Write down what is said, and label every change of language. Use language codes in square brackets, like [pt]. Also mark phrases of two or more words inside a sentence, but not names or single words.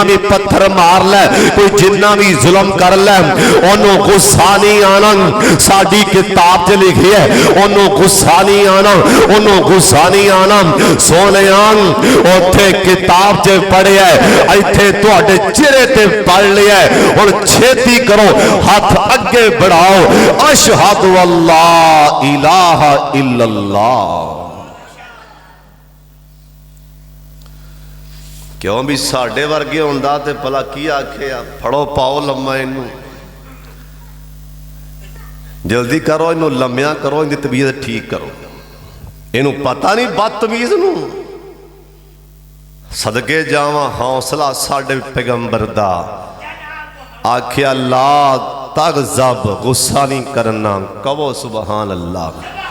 [pa] وی پتھر مار لے کوئی جنا وی ظلم کر لے اونوں غصہ نہیں آنا ساڈی کتاب چ لکھی ہے اونوں غصہ نہیں آنا اونوں غصہ نہیں آنا سوہنے اوتھے کتاب چ پڑھیا ایتھے تہاڈے چہرے تے پڑھ لیا ہن چھیتی کرو ہاتھ اگے بڑھاؤ [ar] أشهد أن لا إله إلا الله [pa] کیوں وی ساڈے ورگے ہندا تے بھلا کی آکھے پھڑو پاؤ لما اینوں جلدی کرو اینوں لمیا کرو اینکی طبیعت ٹھیک کرو اینوں پتا نہیں بدتمیز نوں صدقے جاواں حوصلہ ساڈے پیغمبر دا آکھیا [ar] لا تغضب [pa] غصہ نہیں کرنا کہو [ar] سبحان الله